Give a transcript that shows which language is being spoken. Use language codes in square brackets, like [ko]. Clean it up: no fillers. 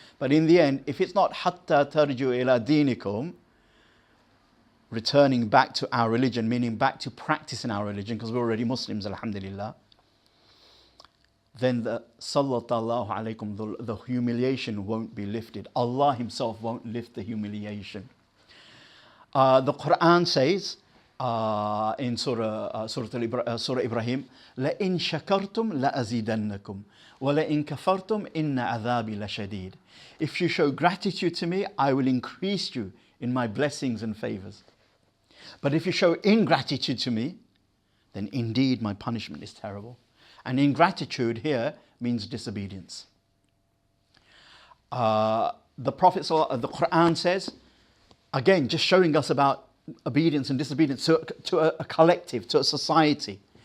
[en] But in the end, if it's not [ar] hatta tarju ila dinikum, [en] returning back to our religion, meaning back to practicing our religion, because we're already Muslims, alhamdulillah, then the sallallahu alaykum, the humiliation won't be lifted. Allah Himself won't lift the humiliation. The Quran says in Surah Ibrahim, [ar] لَإِن شَكَرْتُمْ لَأَزِيدَنَّكُمْ وَلَإِن كَفَرْتُمْ إِنَّ عَذَابِي لَشَدِيدٌ. [en] If you show gratitude to me, I will increase you in my blessings and favors. But if you show ingratitude to me, then indeed my punishment is terrible. And ingratitude here means disobedience. The Prophet, the Quran says, again, just showing us about obedience and disobedience to a collective, to a society.